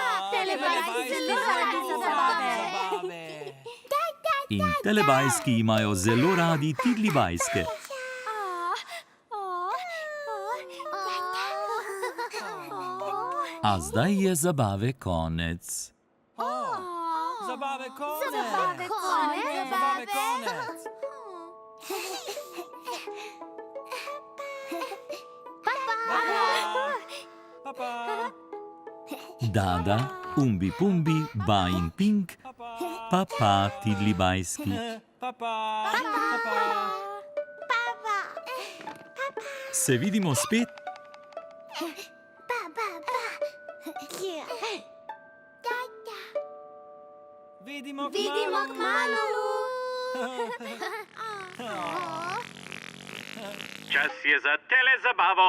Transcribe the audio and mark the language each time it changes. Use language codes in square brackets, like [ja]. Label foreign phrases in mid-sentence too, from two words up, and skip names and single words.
[sl] In Telebajski imajo zelo radi Telebajske. A zdaj je zabave konec. Zabave konec. Zabave konec. Zabave konec. Papa. Dada, umbi pumbi, ba in pink, papa Telebajski. Papa. Se vidimo spet? Vidimo kmalu. Čas je za telezabavo.